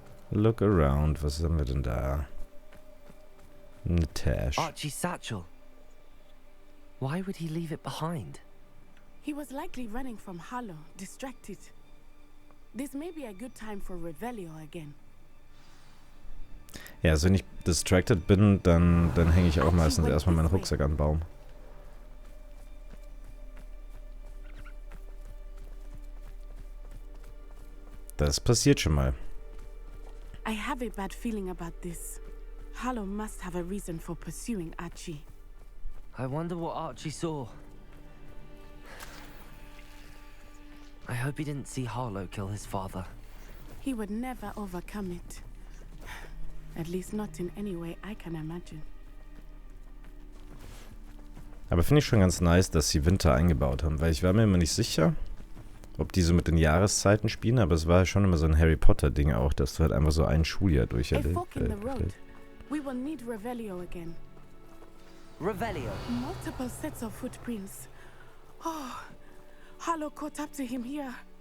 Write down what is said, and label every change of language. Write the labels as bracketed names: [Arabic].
[English] Look around. [German] Was haben wir denn da? Eine Tasch. [English] Archie's satchel. Why would he leave it behind? He was likely running from Harlow, distracted. This may be a good time for Revelio again. [German] Ja, also wenn ich distracted bin, dann hänge ich auch meistens erstmal meinen Rucksack an den Baum. Das passiert schon mal. [English] I have a bad feeling about this. Harlow must have a reason for pursuing Archie. I wonder what Archie saw. I hope he didn't see Harlow kill his father. He would never overcome it. At least not in any way I can imagine. [German] Aber finde ich schon ganz nice, dass sie Winter eingebaut haben, weil ich war mir immer nicht sicher, ob die so mit den Jahreszeiten spielen, aber es war schon immer so ein Harry Potter Ding auch, dass du halt einfach so ein Schuljahr [English] A [German] durcherlebt. [English] fork in the road. We will need Revelio again. Revelio. Multiple sets of footprints. Oh, Harlow caught up to him here.